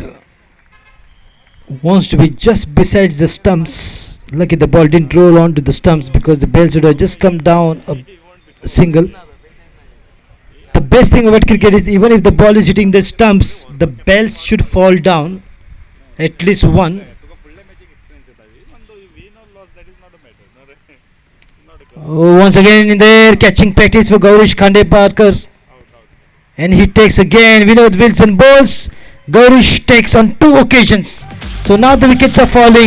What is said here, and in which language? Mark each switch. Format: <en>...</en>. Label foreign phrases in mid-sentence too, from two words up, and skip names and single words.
<en>Wants to be just besides the stumps. Lucky the ball didn't roll onto the stumps because the ball should have just come down He won't be a scored. single. The best thing about cricket is even if the ball is hitting the stumps, the bells should fall down at least one.</en> <kok>तुका फुडल्या मॅचिक एक्सपिरियन्स येता</kok> <en>even though you win और loss that is not a matter not not a concern Oh, once again in there, catching practice for Gaurish Khandeparkar. out out And he takes again. Vinod Wilson bowls. Gaurish takes on two occasions. So now the wickets are falling.</en>